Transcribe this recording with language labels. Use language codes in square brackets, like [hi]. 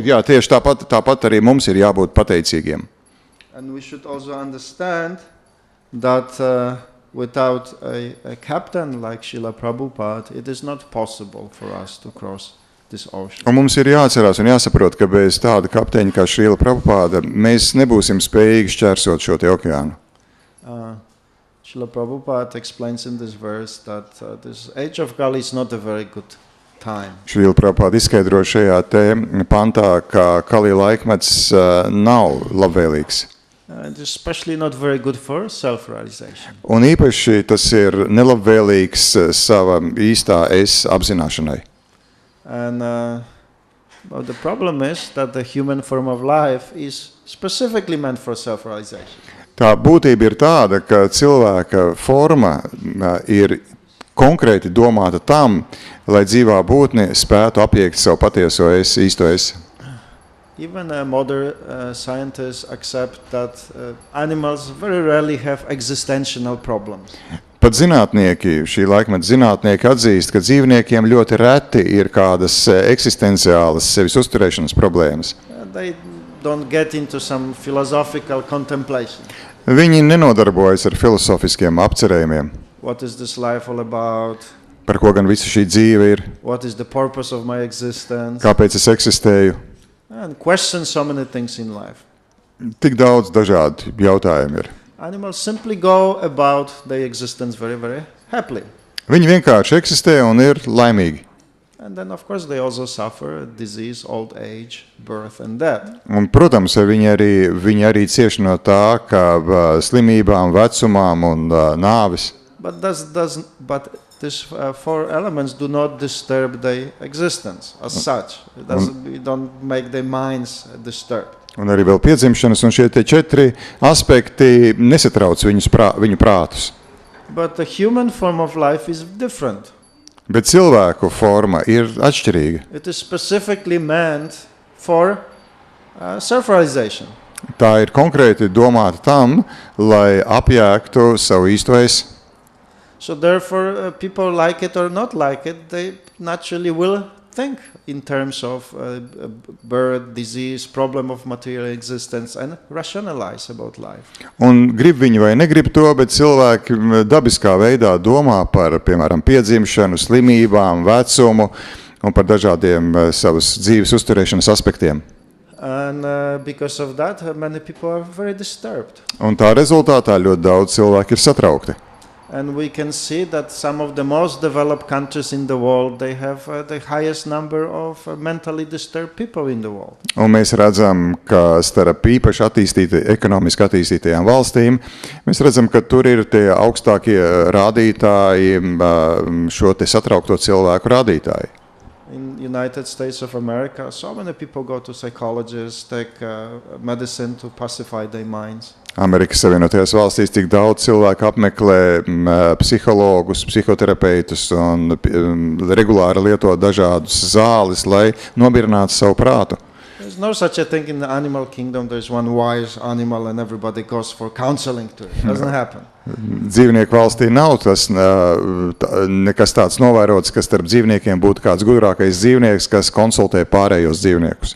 [lv] Jā, tieši tāpat arī mums ir jābūt pateicīgiem. [en] And we should also understand that without a captain like Srila Prabhupada, it is not possible for us to cross this ocean. [lv] Un mums ir jāatcerās un jāsaprot, ka bez tāda kapteiņa kā Srila Prabhupada mēs nebūsim spējīgi šķērsot šo te okeānu. [en] Srila Prabhupada explains in this verse that this age of Kali is not a very good time. [lv] Srila Prabhupada izskaidro šajā te pantā, ka Kali laikmets nav labvēlīgs. [en] Especially not very good for self-realization. [lv] Un īpaši tas ir nelabvēlīgs sava īstā es apzināšanai. [en] And well, the problem is that the human form of life is specifically meant for self-realization. [lv] Tā būtība ir tāda, ka cilvēka forma ir konkrēti domāta tam, lai dzīvā būtne spētu apiekt savu patieso es, īsto es. [en] Even modern scientists accept that animals very rarely have existential problems. [lv] Pat zinātnieki, šī laikmeta zinātnieki atzīst, ka dzīvniekiem ļoti reti ir kādas eksistenciālas sevis uzturēšanas problēmas. [en] They don't get into some philosophical contemplation. [lv] Viņi nenodarbojas ar filosofiskiem apcerējumiem. [en] What is this life all about? [lv] Par ko gan visa šī dzīve ir? [en] What is the purpose of my existence? [lv] Kāpēc es eksistēju? [en] and question so many things in life. [lv] Tik daudz dažādu jautājumu ir. [en] Animals simply go about their existence very, very happily. [lv] Viņi vienkārši eksistē un ir laimīgi. [en] And then, of course, they also suffer disease, old age, birth and death. [lv] Un, protams, viņi arī cieš no tā, kā slimībām, vecumām un nāvis. [en] But these four elements do not disturb their existence as such. It don't make their minds disturbed. [lv] Un arī vēl piedzimšanas, un šie 4 aspekti nesatrauc viņu prātus. [en] But the human form of life is different. [lv] Bet cilvēku forma ir atšķirīga. [en] It is specifically meant for self-realization. [lv] Tā ir konkrēti domāta tam, lai apjēgtu savu īsto es. [en] So therefore, people like it or not like it, they naturally will think in terms of birth, disease, problem of material existence and rationalize about life. [lv] Un grib viņi vai negrib to, bet cilvēki dabiskā veidā domā par, piemēram, piedzimšanu, slimībām, vecumu un par dažādiem savas dzīves uzturēšanas aspektiem. [en] And because of that, many people are very disturbed. [lv] Un tā rezultātā ļoti daudz cilvēku ir satraukti. [en] And we can see that some of the most developed countries in the world, they have the highest number of mentally disturbed people in the world. [lv] Un mēs redzam, ka starp īpaši ekonomiski attīstītajām valstīm, mēs redzam, ka tur ir tie augstākie rādītāji, šo te satraukto cilvēku rādītāji. [en] In United States of America, so many people go to psychologists, take medicine to pacify their minds. [lv] Amerikas Savienotajās valstīs tik daudz cilvēku apmeklē psihologus, psihoterapeitus un regulāri lieto dažādus zāles, lai nomierinātu savu prātu. [en] There's no such a thing in the animal kingdom. There's one wise animal and everybody goes for counseling to it. It doesn't happen. [lv] Dzīvnieku valstī nav tas nekas tāds novērots, ka starp dzīvniekiem būtu kāds gudrākais dzīvnieks, kas konsultē pārējos dzīvniekus.